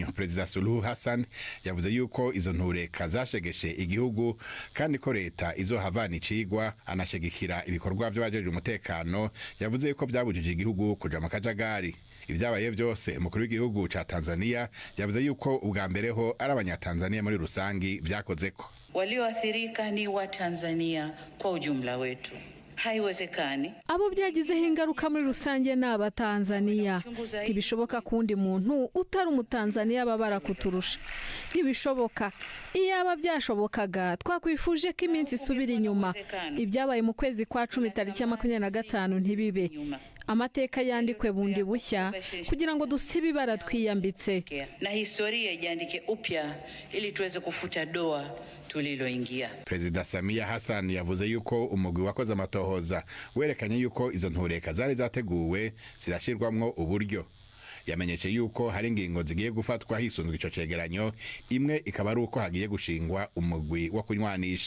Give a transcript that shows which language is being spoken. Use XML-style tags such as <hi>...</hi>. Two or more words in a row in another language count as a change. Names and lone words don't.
<rn>Perezida Suluhu Hassan yavuze yuko izo ntureka zashegeshe igihugu kandi ko leta izohavana icigwa, anashigikira ibikorwa by'abajeje umutekano. Yavuze yuko byabujije igihugu kuja mu kajagari. Ivyabaye byose umukuru w'igihugu ca Tanzania yavuze yuko ubwa mbere ho ari abanyatanzania muri rusangi vyakozeko.</rn> <sw>Walioathirika ni wa Tanzania kwa ujumla wetu. Haiwezekani</sw> <rn>abo byagizeho ingaruka muri rusange n'aba Tanzania. Ntibishoboka kundi muntu utari umutanzania babara kuturusha. Ntibishoboka. Iyaba byashobokaga twakwifuje ko iminsi isubira inyuma. Ibyabaye mu kwezi kwa 10 tariki ya 25 ntibibe. Amateka yandikwe bundi bushya kugira ngo dusibe ibara twiyambitse</rn> <sw>na historia iandike upya ili tuweze kufuta doa tuliloingia.</sw> <rn>Perezida Samia Hassan yavuze yuko umugwi wakoze amatohoza werekanye yuko izo ntureka zari zateguwe zirashirwamwo uburyo. Yamenyeshe yuko hari ingingo zigiye gufatwa hisunzwe ico cegeranyo, imwe ikaba ari uko hagiye gushingwa umugwi wo kunywanisha.</rn>